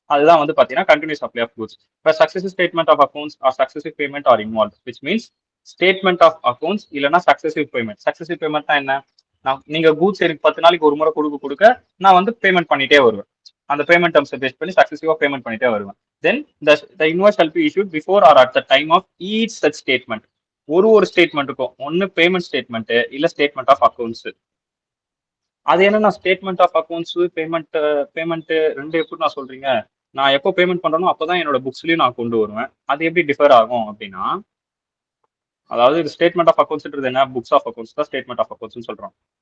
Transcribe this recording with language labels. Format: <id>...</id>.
<ta>அதுதான் வந்து பாத்தீங்கன்னா</ta> <en>Continuous supply of goods. இப்போ successive statement of accounts or successive payment are involve, which means statement of accounts இல்லைன்னா successive payment.</en> <ta>Successive payment என்ன, நீங்க goods எனக்கு 10 நாளைக்கு ஒரு முறை கொடுக்க நான் வந்து பேமெண்ட் பண்ணிட்டே வருவேன். அந்த பேமெண்ட் டர்ம்ஸை பேஸ் பண்ணி சக்சஸிவா பேமெண்ட் பண்ணிட்டே வருவேன்.</ta> <en>Then the invoice shall be issued before or at the time of each such statement.</en> <ta>ஒரு ஸ்டேட்மெண்ட்டுக்கும் ஒன்னு பேமெண்ட் ஸ்டேட்மெண்ட் இல்ல ஸ்டேட்மெண்ட் ஆஃப் அக்கௌண்ட்ஸ். அது என்னன்னா ஸ்டேட்மெண்ட் ஆஃப் அக்கௌண்ட்ஸ் பேமெண்ட் ரெண்டு எப்படி நான் சொல்றீங்க, நான் எப்போ பேமெண்ட் பண்றேனோ அப்பதான் என்னோட புக்ஸ்லயும் நான் கொண்டு வருவேன். அது எப்படி டிஃபர் ஆகும் அப்படின்னா, அதாவது ஸ்டேட்மெண்ட் ஆஃப் அக்கௌண்ட்ஸ்ன்றது என்ன, புக்ஸ் ஆஃப் அக்கௌண்ட்ஸ் தான் ஸ்டேட்மெண்ட் ஆஃப் அக்கௌண்ட்ஸ் சொல்றோம்.</ta>